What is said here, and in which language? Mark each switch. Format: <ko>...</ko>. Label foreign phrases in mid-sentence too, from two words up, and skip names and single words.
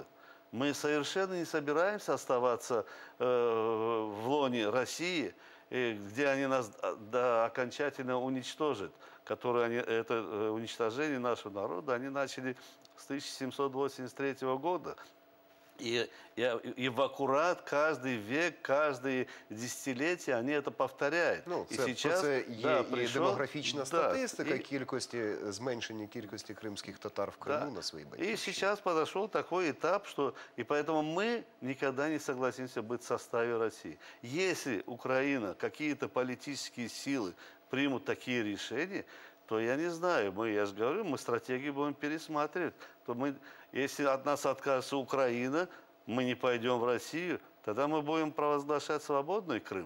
<ru>Мы совершенно не собираемся оставаться в лоне России где они нас окончательно уничтожат, это уничтожение нашего народа они начали с 1783 года. И в аккурат каждый век, каждое десятилетие они это повторяют. Ну,</ru> <uk>і це,</uk> <ru>сейчас,</ru> <uk>про це є і прийшов, демографічна статистика і- зменшення кількості кримських татар в Криму на своїй</uk> <ru>И</ru> <uk>батьківщині.</uk> <ru>сейчас подошел такой этап, что и поэтому мы никогда не согласимся быть в составе России. Если Украина, какие-то политические силы примут такие решения, то я не знаю, я же говорю, мы стратегию будем пересматривать. То если от нас откажется Украина, мы не пойдем в Россию, тогда мы будем провозглашать свободный Крым.</ru>